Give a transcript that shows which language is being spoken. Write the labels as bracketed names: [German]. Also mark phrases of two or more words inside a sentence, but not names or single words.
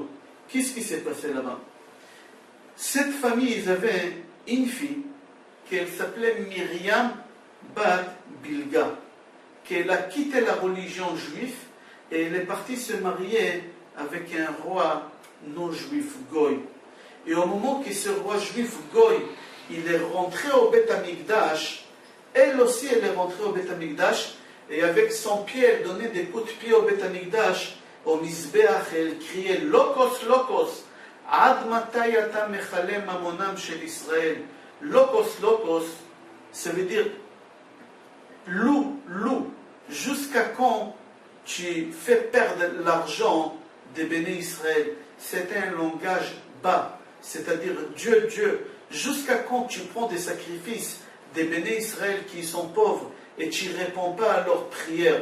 [French] Qu'est-ce qui s'est passé là-bas? Cette famille, ils avaient une fille qui s'appelait Myriam Bat Bilga, qu'elle a quitté la religion juive et elle est partie se marier avec un roi non juif, Goy. Et au moment que ce roi juif, Goy, il est rentré au Beth Amikdash, elle aussi elle est rentrée au Beth Amikdash, et avec son pied elle donnait des coups de pied au Beth Amikdash, au Mizbeach, elle criait [Greek] λύκος, λύκος, [Hebrew] עד מתי אתה מכלה ממונם של ישראל. [Greek] λύκος, λύκος, [French] ça veut dire loup, loup, jusqu'à quand tu fais perdre l'argent des béné Israël? C'est un langage bas, c'est-à-dire Dieu, Dieu, jusqu'à quand tu prends des sacrifices des béné Israël qui sont pauvres et tu ne réponds pas à leurs prières?